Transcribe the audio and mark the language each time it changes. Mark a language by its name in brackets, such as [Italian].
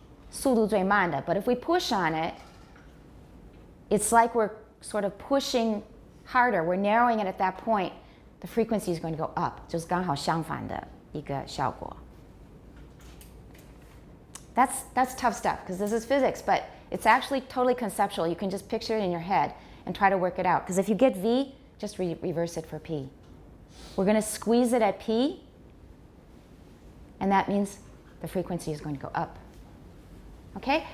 [Chinese] 速度最慢的. [English] But if we push on it, it's like we're sort of pushing harder. We're narrowing it at that point. The frequency is going to go up. [Chinese] 就是刚好相反的一个效果. [English] That's tough stuff because this is physics, but it's actually totally conceptual. You can just picture it in your head and try to work it out. Because if you get V, just reverse it for P. We're going to squeeze it at P, and that means the frequency is going to go up. Okay?